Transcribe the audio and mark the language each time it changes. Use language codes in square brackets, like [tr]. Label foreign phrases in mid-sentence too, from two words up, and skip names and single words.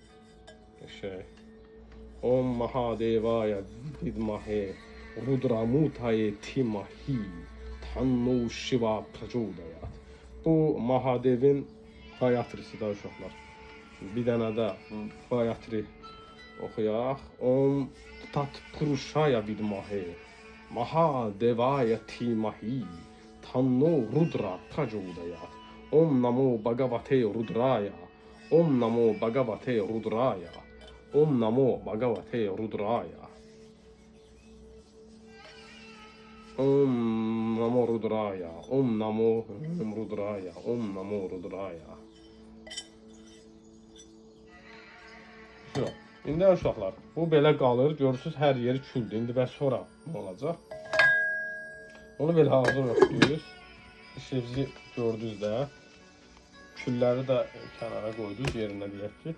[sa] ॐ महादेवाय विद्महे रुद्रमूर्तये धीमहि तन्नो शिव प्रचोदयात्. [az] Bu Mahadevin Gayatrisidir uşaqlar. Bir dənə də Gayatri oxuyaq. [sa] ॐ तत्पुरुषाय विद्महे महादेवाय धीमहि तन्नो रुद्र प्रचोदयात्. ॐ नमो भगवते रुद्राय। ॐ नमो भगवते रुद्राय. Om Namo Bhagavate Rudraya. ॐ नमो भगवते रुद्राय. ॐ नमो रुद्राय. ॐ नमो रुद्राय। ॐ नमो रुद्राय. [az] İndi uşaqlar, bu belə qalır. Görürsünüz, hər yeri küldür. İndi bəs sonra nə olacaq? Onu belə hazır yoxduyuz. İşinizi gördünüz də. Külləri də kənara qoydunuz yerinə deyək ki.